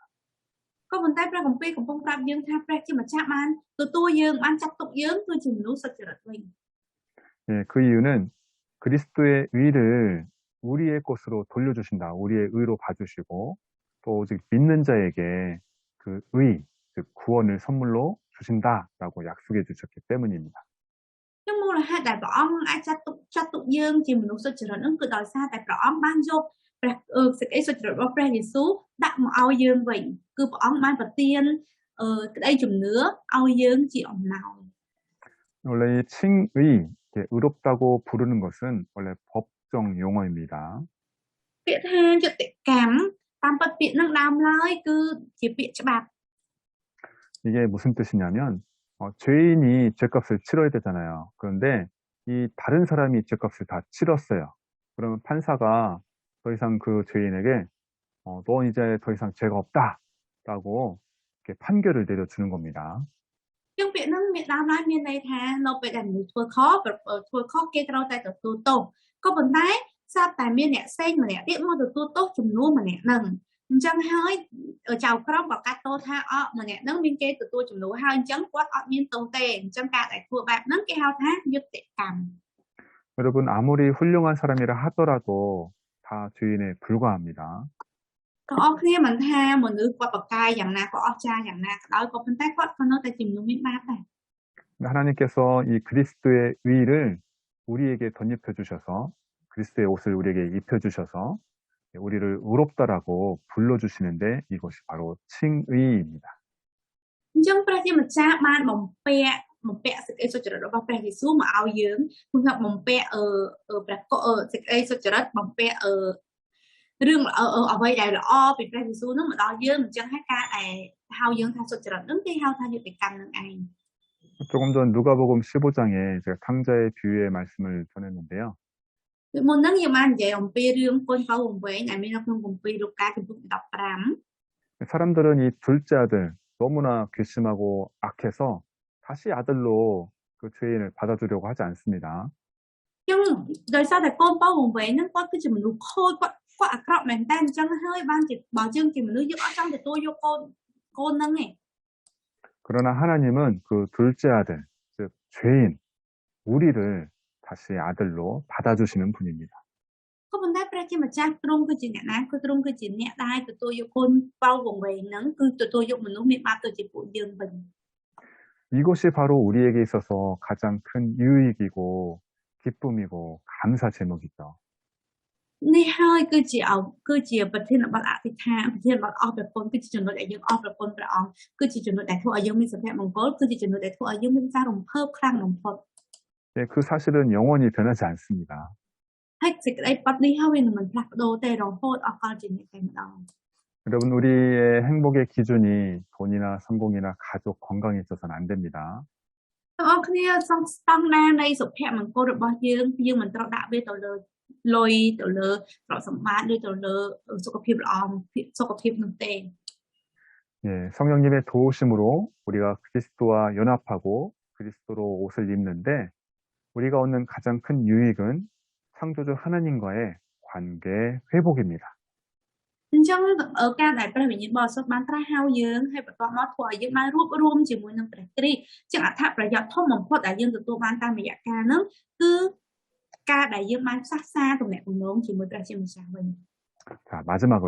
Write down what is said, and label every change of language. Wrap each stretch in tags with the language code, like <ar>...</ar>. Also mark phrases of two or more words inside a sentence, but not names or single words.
<km>ក៏ប៉ុន្តែព្រះគម្ពីរកំពុងប្រាប់យើងថាព្រះជាម្ចាស់បានទទួលយើងបានចាត់ទុកយើងគឺជាមនុស្សសុចរិតវិញ</km> <ko>예, 그 이유는 그리스도의 의를 우리의 것으로 돌려주신다. 우리의 의로 봐주시고 또 오직 믿는 자에게 그 의, 즉 구원을 선물로 주신다라고 약속해 주셨기 때문입니다.</ko> <km>ចឹងមូលហេតុដែលព្រះអង្គអាចចាត់ទុកយើងជាមនុស្សសុចរិតហ្នឹងគឺដោយសារតែព្រះអង្គបានយកព្រះសេចក្តីសុចរិតរបស់ព្រះយេស៊ូវដាក់មកឲ្យយើងវិញគឺព្រះអង្គបានប្រទានក្តីជំនឿឲ្យយើងជាអំណោយ</km> <ko>원래 이 칭의, 의롭다고 부르는 것은 원래 법정 용어입니다.</ko> <km>ពាក្យថាយុត្តិកម្មតាមពិតពាក្យហ្នឹងដើមឡើយគឺជាពាក្យច្បាប់</km> <ko>이게 무슨 뜻이냐면 죄인이 죄값을 치러야 되잖아요. 그런데 이 다른 사람이 죄값을 다 치렀어요. 그러면 판사가 더 이상 그 죄인에게 넌 이제 더 이상 죄가 없다라고 이렇게 판결을 내려주는 겁니다.</ko> <km>ជាងពាក្យហ្នឹងមានដើមឡើយមានន័យថានៅពេលដែលមនុស្សធ្វើខុសគេត្រូវតែទទួលទោសក៏ប៉ុន្តែស្រាប់តែមានអ្នកផ្សេងម្នាក់ទៀតមកទទួលទោសចំនួនម្នាក់ហ្នឹងអញ្ចឹងហើយចៅក្រមក៏កាត់ទោសថាម្នាក់ហ្នឹងមានគេទទួលចំនួនហើយអញ្ចឹងគាត់អត់មានទោសទេអញ្ចឹងការដែលធ្វើបែបហ្នឹងគេហៅថាយុត្តិកម្ម</km> <ko>여러분 아무리 훌륭한 사람이라 하더라도 다 죄인에 불과합니다.</ko> <km>ក៏អស់គ្នាមិនថាមនុស្សគាត់បកកាយយ៉ាងណាក៏អស្ចារ្យយ៉ាងណាក៏ដោយក៏ប៉ុន្តែគាត់ក៏នៅតែជាមនុស្សមានបាបដែរ</km> <ko>하나님께서 이 그리스도의 의를 우리에게 덧입혀 주셔서 그리스도의 옷을 우리에게 입혀주셔서 우리를 의롭다라고 불러주시는데 이것이 바로 칭의입니다.</ko> <km>អញ្ចឹងព្រះជាម្ចាស់បានបំពាក់សេចក្តីសុចរិតរបស់ព្រះយេស៊ូវមកឲ្យយើងគឺថាបំពាក់ព្រះកុសេចក្តីសុចរិតបំពាក់រឿងអ្វីដែលល្អពីព្រះយេស៊ូវនឹងមកដល់យើងអញ្ចឹងហើយការដែលហៅយើងថាសុចរិតនឹងគេហៅថាយុត្តិកម្មនឹងឯង</km> <ko>조금 전 누가복음 15장에 제가 탕자의 비유의 말씀을 전했는데요.</ko> <km>ពីមុនហ្នឹងយើងបាននិយាយអំពីរឿងកូនបៅវង្វេងដែលមាននៅក្នុងគម្ពីរលូកាជំពូកទី15</km> <ko>사람들은 이 둘째 아들 너무나 괘씸하고 악해서 다시 아들로 그 죄인을 받아주려고 하지 않습니다.</ko> <km>អញ្ចឹងដោយសារតែកូនបៅវង្វេងហ្នឹងគាត់គឺជាមនុស្សខូចគាត់អាក្រក់មែនតើអញ្ចឹងហើយបានជាបើយើងជាមនុស្សយើងអត់ចង់ទទួលយកកូនហ្នឹងទេ</km> <ko>그러나 하나님은 그 둘째 아들, 즉 죄인, 우리를 다시 아들로 받아주시는 분입니다.</ko> <km>ក៏ប៉ុន្តែព្រះជាម្ចាស់ទ្រង់គឺជាអ្នកណាគឺទ្រង់គឺជាអ្នកដែលទទួលយកកូនបៅវង្វេងហ្នឹងគឺទទួលយកមនុស្សមានបាបទៅជាពួកយើងវិញ</km> <ko>이것이 바로 우리에게 있어서 가장 큰 유익이고 기쁨이고 감사 제목이죠.</ko> <km>នេះហើយគឺជាប្រធានបទអធិដ្ឋានប្រធានបទអស់ប្រពន្ធគឺជាចំណុចដែលយើងអស់ប្រពន្ធព្រះអង្គគឺជាចំណុចដែលធ្វើឲ្យយើងមានសុភមង្គលគឺជាចំណុចដែលធ្វើឲ្យយើងមានការរំភើបខ្លាំងបំផុត</km> <ko>네, 그 사실은 영원히 변하지 않습니다.</ko> <km>ហើយសេចក្តីបទនេះហើយវានឹងមិនផ្លាស់ប្ដូរទេរហូតអស់កលជានិច្ចតែម្ដង</km> <ko>여러분, 우리의 행복의 기준이 돈이나 성공이나 가족 건강에 있어서는 안 됩니다.</ko> <km>បងប្អូនគ្នាសង្ស្តង់ណានៃសុភមង្គលរបស់យើងមិនត្រូវដាក់វាទៅលើលុយទៅលើទ្រព្យសម្បត្តិឬទៅលើសុខភាពល្អសុខភាពនោះទេ</km> <ko>예, 성령님의 도우심으로 우리가 그리스도와 연합하고 그리스도로 옷을 입는데 우리가 얻는 가장 큰 유익은 창조주 하나님과의 관계 회복입니다.</ko> <km>អញ្ចឹងការដែលព្រះវិញ្ញាណបរិសុទ្ធបានត្រាស់ហៅយើងហើយបន្ទាប់មកធ្វើឲ្យយើងបានរួបរวมជាមួយនឹងព្រះគ្រីស្ទជាអត្ថប្រយោជន៍ធំបំផុតដែលយើងទទួលបានតាមរយៈការហ្នឹងគឺការដែលយើងបានផ្សះផ្សាទំនាក់ទំនងជាមួយព្រះជាម្ចាស់វិញ</km> <ko>자, 마지막으로.</ko>